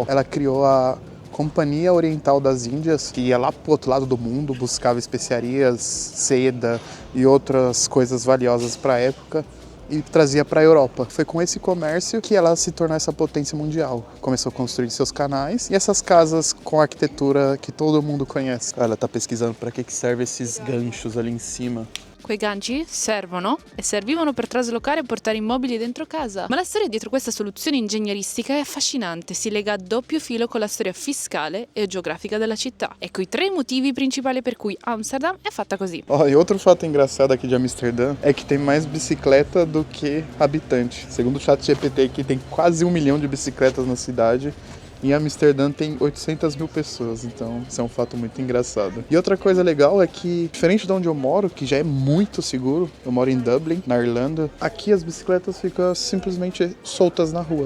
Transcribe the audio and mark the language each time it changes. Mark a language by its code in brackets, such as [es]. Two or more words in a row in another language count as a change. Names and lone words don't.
[pt] Ela criou a Companhia Oriental das Índias, que ia lá pro outro lado do mundo, buscava especiarias, seda e outras coisas valiosas para a época e trazia para a Europa. Foi com esse comércio que ela se tornou essa potência mundial. Começou a construir seus canais e essas casas com arquitetura que todo mundo conhece. Ela tá pesquisando para que serve esses ganchos ali em cima. [it] Quei ganci servono e servivano per traslocare e portare immobili dentro casa. Ma la storia dietro questa soluzione ingegneristica è affascinante, si lega a doppio filo con la storia fiscale e geografica della città. Ecco i tre motivi principali per cui Amsterdam è fatta così. [pt] E outro fato engraçado aqui de Amsterdã é que tem mais bicicleta do que habitante. Segundo o ChatGPT aqui tem quase 1 milhão de bicicletas na cidade. Em Amsterdã tem 800 mil pessoas, então isso é um fato muito engraçado. E outra coisa legal é que, diferente de onde eu moro, que já é muito seguro, eu moro em Dublin, na Irlanda, aqui as bicicletas ficam simplesmente soltas na rua.